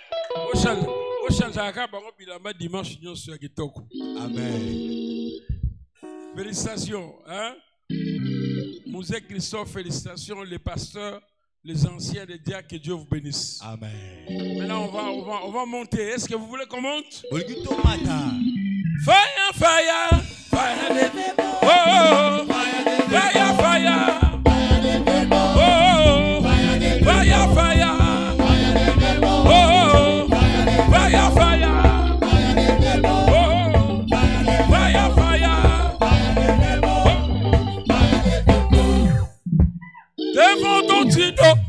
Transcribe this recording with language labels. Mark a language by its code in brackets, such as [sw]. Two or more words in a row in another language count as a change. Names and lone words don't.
[fr] Amen. Félicitations. Hein? Mouzé Christophe, félicitations les pasteurs, les anciens, les diacres, que Dieu vous bénisse. Amen. Maintenant, on va monter. Est-ce que vous voulez qu'on monte? [en] Fire, fire, fire, oh, oh, fire, fire, fire, oh, oh, fire, fire, oh, oh, fire, fire, oh, fire, fire, [fr] devant ton tino,